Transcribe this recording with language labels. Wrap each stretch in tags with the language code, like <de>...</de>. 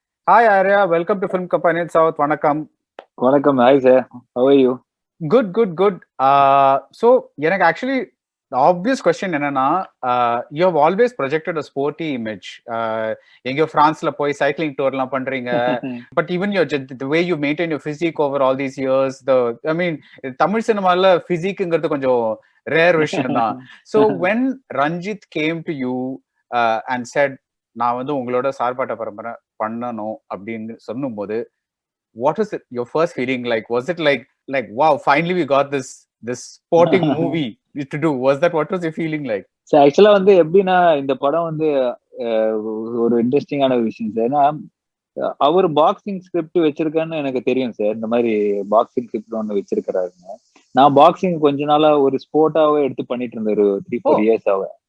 <en>Hi Arya, welcome to Film Company South.</en> <ta>Vanakkam. வணக்கம். Hi sir.</ta> <en>How are you? Good. So எனக்கு actually the obvious question என்னன்னா you have always projected a sporty image.</en> <ta>எங்கயோ பிரான்ஸ்ல போய் cycling டூர்லாம் பண்றீங்க.</ta> <en>But even the way you maintain your physique over all these years,</en> <ta>Tamil சினிமால பிசிக்ங்கிறது கொஞ்சம் rare விஷயம் தான்.</ta> <en>So when Ranjit came to you and said</en> <ta>நான் வந்து உங்களோட சார்பாட்ட பரம்பரை பண்ணணும் அப்படின்னு சொல்லும்போது</ta> <en>what was it your first feeling like? Was it like wow, finally we got this sporting movie to do? Was that what was your feeling like?</en> <ta>Sir ஆக்சுவலா வந்து எப்படின்னா இந்த படம் வந்து ஒரு இன்ட்ரெஸ்டிங்கான ஒரு விஷயம் சார். ஏன்னா அவர் பாக்ஸிங் ஸ்கிரிப்ட் வச்சிருக்கான்னு எனக்கு தெரியும் சார். இந்த மாதிரி பாக்ஸிங் ஸ்கிரிப்ட் ஒன்று வச்சிருக்கிறாருங்க. நான் பாக்ஸிங் கொஞ்ச நாளா ஒரு ஸ்போர்ட்டாவே எடுத்து பண்ணிட்டு இருந்தேன் ஒரு 3-4 இயர்ஸ் ஆக.</ta>